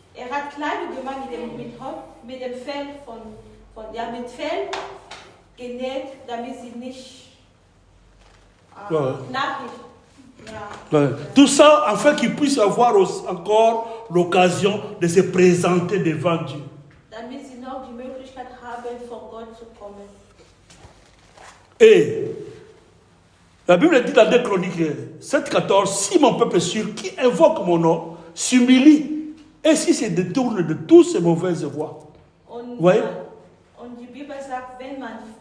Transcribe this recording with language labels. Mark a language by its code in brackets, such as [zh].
[de] Hat Kleidung gemacht mit dem Fell mit Fell genäht, damit sie nicht nackig. [fr] Ouais. Tout ça afin qu'ils puissent avoir encore l'occasion de se présenter devant Dieu. [de] Damit sie noch die Möglichkeit haben, vor Gott zu kommen. [fr] Et la Bible dit dans 2 Chroniques 7,14, si mon peuple sûr qui invoque mon nom s'humilie et s'il se détourne de toutes ces mauvaises voies. [de] Und die Bibel sagt, wenn man